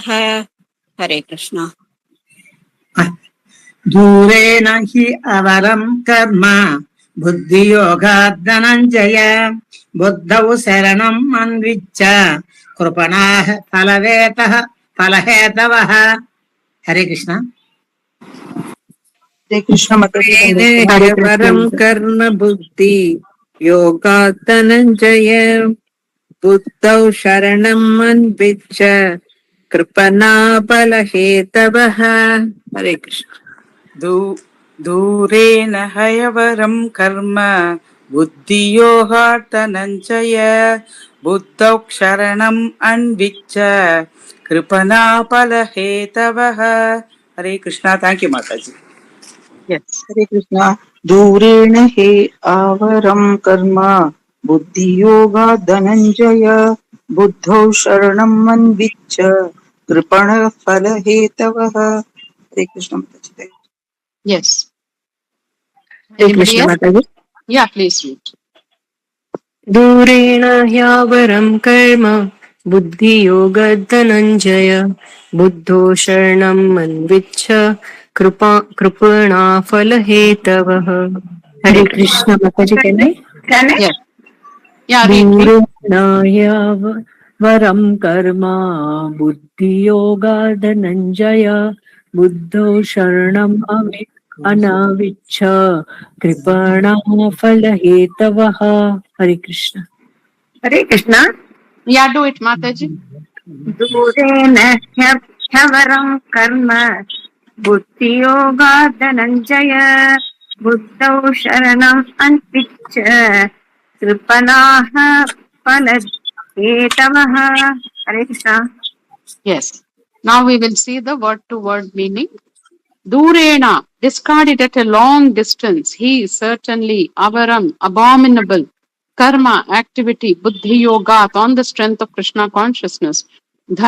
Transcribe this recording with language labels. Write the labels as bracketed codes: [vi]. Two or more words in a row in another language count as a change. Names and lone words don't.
[hi] हरे कृष्ण। [sa] दूरे नहि अवरं कर्म बुद्धियोगात् धनञ्जय बुद्धौ शरणम् अन्विच्छ कृपणाः फलहेतवः। [hi] हरे कृष्ण। हरे कृष्ण माताजी। [sa] परम कर्म बुद्धि योगात् धनंजय बुद्धौ शरणम् अन्विच्छ कृपणा फल हेतवः। [hi] हरे कृष्ण। [sa] दूरेण हयवरं कर्म बुद्धियोगात् धनंजय बुद्धौ शरणम् अन्विच्छ कृपणा फल हेतवः। [hi] हरे कृष्णा। [en] thank you [hi] माताजी। [en] Yes. [hi] हरे कृष्ण। [sa] दूरेण हे आवरं कर्म बुद्धियोगात् धनंजय बुद्धौ शरणम् अन्विच्छ कृपणः फल हेतवः। [hi] हरे कृष्ण माताजी। [en] Yes. [hi] हरे कृष्ण माताजी। [en] Yeah, please read. [sa] दूरेण ह्यावरं कर्म बुद्धियोगधनञ्जय बुद्धो शरणम् अन्विच्छ कृपणा फलहेतवः। [hi] हरे कृष्ण माताजी। [en] Yeah. Yeah, read. [sa] दूरेण ह्यावरं कर्म बुद्धियोगधनञ्जय बुद्धो शरणम् अनाविच्छ कृपणा फलहेतवः। [hi] हरे कृष्ण। हरे कृष्ण। [en] Yeah, do it, Mataji. [sa] दूरेण ह्यवरं कर्म बुद्धियोगात् धनंजय बुद्धौ शरणम् अन्विच्छ कृपणाः फलहेतवः। [hi] हरे कृष्ण। [en] Yes. Now we will see the word to word meaning. Durena, discarded at a long distance. He is certainly avaram, abominable. Karma, activity, [sa] buddhi yoga, [en] on the strength of Krishna consciousness.